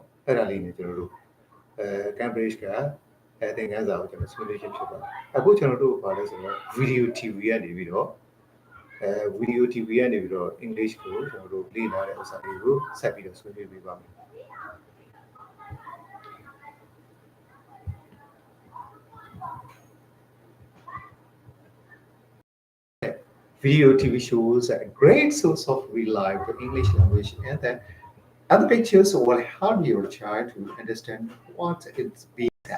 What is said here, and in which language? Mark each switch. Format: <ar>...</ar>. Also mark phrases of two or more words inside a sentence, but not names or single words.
<my>အဲ့ဒါလေးနေကျွန်တော်တို့Cambridge ကသင်ခန်းစာကိုကျွန်တော် simulation ဖြစ်ပါတယ်အခုကျွန်တော်တို့ဘာလဲဆိုတော့</my> <en>video TV</en> <my>ကနေပြီးတော့</my> <en>video TV</en> <my>ကနေပြီးတော့ English ကိုကျွန်တော်တို့လေ့လာတဲ့ဥစ္စာလေးကိုဆက်ပြီးတော့ဆွေးနွေးပေးပါမယ်</my> <en>Video TV shows are a great source of reliable English language, and that other pictures will help your child to understand what is being said.</en>